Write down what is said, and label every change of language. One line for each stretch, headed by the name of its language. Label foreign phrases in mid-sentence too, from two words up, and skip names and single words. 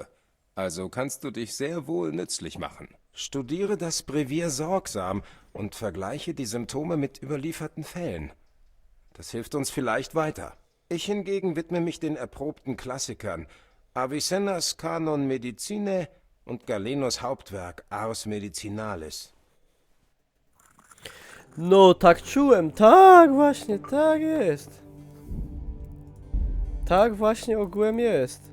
German: Also kannst du dich sehr wohl nützlich machen. Studiere das Brevier sorgsam und vergleiche die Symptome mit überlieferten Fällen. Das hilft uns vielleicht weiter. Ich hingegen widme mich den erprobten Klassikern, Avicennas Canon Medicinae und Galenos Hauptwerk Ars Medicinalis.
Polish: No, tak czułem. Tak, właśnie, tak jest. Tak właśnie ogółem jest.